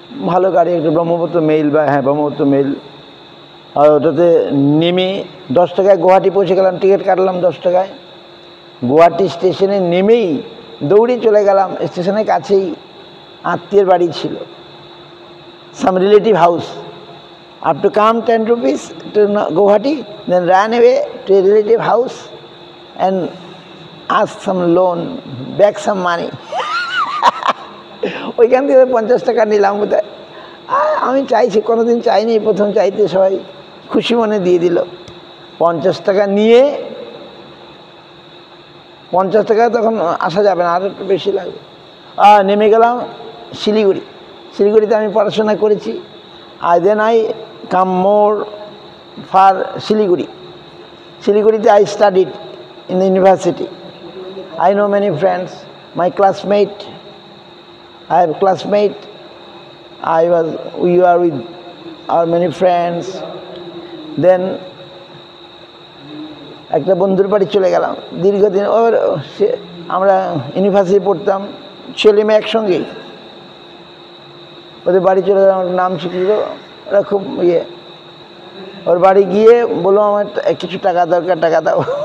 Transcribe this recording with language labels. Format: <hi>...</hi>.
<bn>ভালো গাড়ি, একটা ব্রহ্মপুত্র মেইল, বা হ্যাঁ ব্রহ্মপুত্র মেইল। আর ওটাতে নেমে 10 টাকায় গুয়াহাটি পৌঁছে গেলাম, টিকিট কাটলাম 10 টাকায়। গুয়াহাটি স্টেশনে নেমেই দৌড়ে চলে গেলাম, স্টেশনের কাছেই আত্মীয়ের বাড়ি ছিল,</bn> <en>some relative house. I have to come 10 rupees to Guwahati, then ran away to a relative house and ask some loan, beg some money.</en> <bn>ওইখান থেকে 50 টাকা নিলাম বোধহয়। আমি চাইছি, কোনোদিন চাইনি, প্রথম চাইতে সবাই খুশি মনে দিয়ে দিল। 50 টাকা নিয়ে, 50 টাকা তখন আসা যাবে না, আর একটু বেশি লাগবে। নেমে গেলাম শিলিগুড়ি। শিলিগুড়িতে আমি পড়াশোনা করেছি।</bn> <en>Then I come more for Siliguri. শিলিগুড়িতে I studied in the university. I know many friends, my classmate, I have a classmate. We were with our many friends.</en> <bn>Then একটা বন্ধুর বাড়ি চলে গেলাম দীর্ঘদিন। আমরা ইউনিভার্সিটি পড়তাম, ছেলে মেয়ে একসঙ্গেই। ওদের বাড়ি চলে গেলাম, নাম শিখিল। ওরা খুব ওর বাড়ি গিয়ে বললো আমার কিছু টাকা দরকার, টাকা দাও।</bn>